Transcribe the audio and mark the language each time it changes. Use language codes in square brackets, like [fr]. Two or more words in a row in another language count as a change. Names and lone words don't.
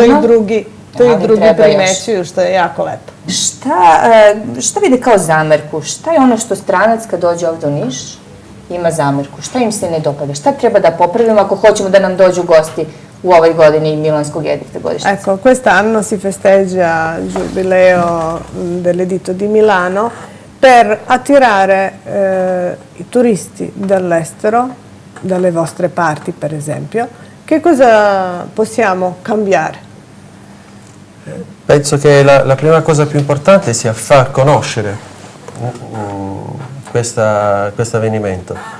[sr] To i drugi primećuju, što je jako lepo. Šta vide kao zamerku? Šta je ono što stranac kad dođe ovde u Niš ima zamerku? Šta im se ne dopada? Šta treba da popravimo ako hoćemo da nam dođu gosti u ovoj godini Milanskog edikta godišnjice? [it] Ecco, quest'anno si festeggia il Giubileo dell'Editto di Milano per attirare i turisti dall'estero, dalle vostre parti per esempio. Che cosa possiamo cambiare? Penso che la prima cosa più importante sia far conoscere questo avvenimento.